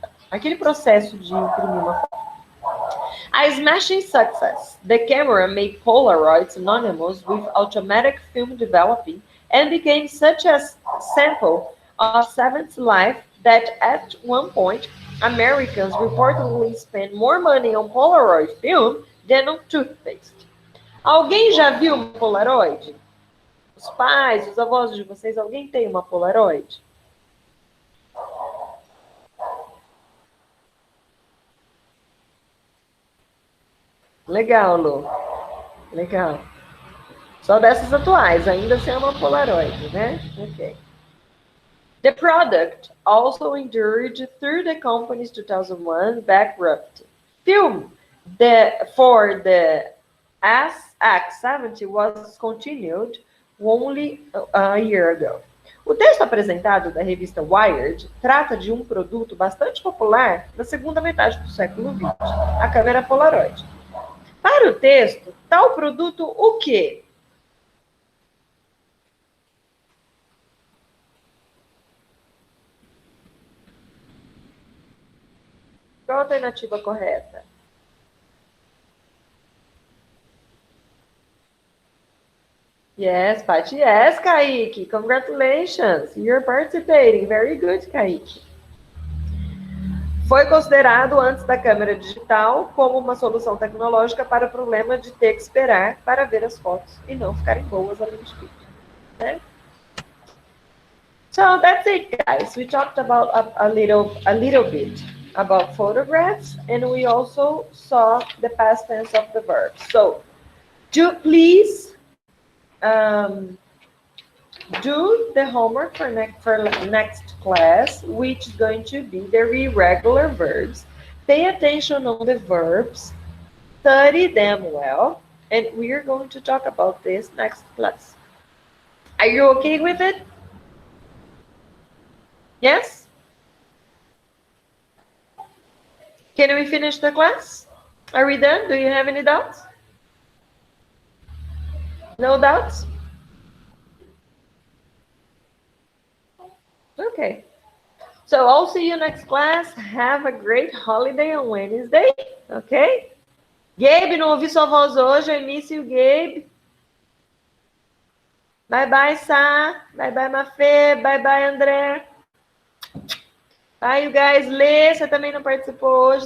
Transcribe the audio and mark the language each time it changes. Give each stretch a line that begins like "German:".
Portuguese: Aquele processo de imprimir uma foto.
English: A smashing success, the camera made Polaroid synonymous with automatic film developing and became such a sample of Seven's life that at one point, Americans reportedly spent more money on Polaroid film than on toothpaste.
Portuguese: Alguém já viu uma Polaroid? Os pais, os avós de vocês, alguém tem uma Polaroid? Legal, Lu. Legal. Só dessas atuais, ainda sem uma Polaroid, né? Ok.
English: The product also endured through the company's 2001 bankruptcy. Film for the SX70 was continued only a year ago.
Portuguese: O texto apresentado da revista Wired trata de um produto bastante popular na segunda metade do século XX, a câmera Polaroid. Para o texto, tal produto o quê? Qual a alternativa correta?
English: Yes, Paty. Yes, Kaique. Congratulations. You're participating. Very good, Kaique.
Portuguese: Foi considerado antes da câmera digital como uma solução tecnológica para o problema de ter que esperar para ver as fotos e não ficarem boas além de tudo.
English: Né? So that's it, guys. We talked about a little bit about photographs, and we also saw the past tense of the verb. So, please do the homework for next class, which is going to be the irregular verbs. Pay attention on the verbs, study them well, and we are going to talk about this next class. Are you okay with it? Yes? Can we finish the class? Are we done? Do you have any doubts? No doubts? Okay. So I'll see you next class. Have a great holiday on Wednesday. Okay?
Portuguese: Gabe, não ouvi sua voz hoje.
English: I miss you, Gabe. Bye, bye, Sá. Bye, bye, Mafê. Bye, bye, André. Bye, you guys.
Portuguese: Lê, você também não participou hoje.